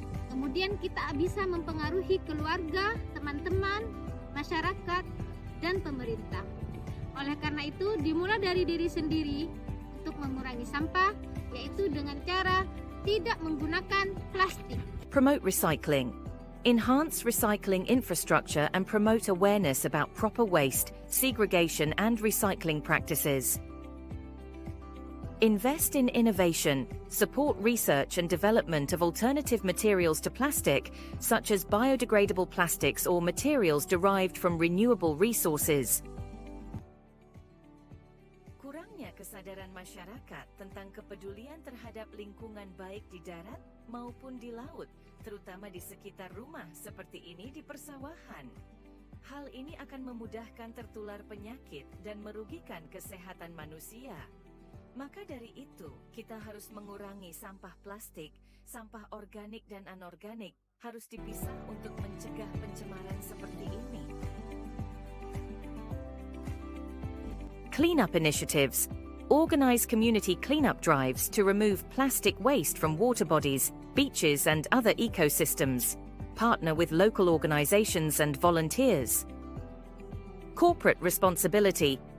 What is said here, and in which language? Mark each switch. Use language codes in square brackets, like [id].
[id] Kemudian kita bisa mempengaruhi keluarga, teman-teman, masyarakat, dan pemerintah. Oleh karena itu, dimulai dari diri sendiri untuk mengurangi sampah, yaitu dengan cara tidak menggunakan plastik. [en] Promote recycling. Enhance recycling infrastructure and promote awareness about proper waste, segregation, and recycling practices. Invest in innovation. Support research and development of alternative materials to plastic, such as biodegradable plastics or materials derived from renewable resources. [id] Kurangnya kesadaran masyarakat tentang kepedulian terhadap lingkungan baik di darat maupun di laut, terutama di sekitar rumah seperti ini di persawahan. Hal ini akan memudahkan tertular penyakit dan merugikan kesehatan manusia. Maka dari itu, kita harus mengurangi sampah plastik, sampah organik dan anorganik harus dipisah untuk mencegah pencemaran seperti ini. [en] Cleanup initiatives. Organize community cleanup drives to remove plastic waste from water bodies, beaches and other ecosystems. Partner with local organizations and volunteers. Corporate responsibility.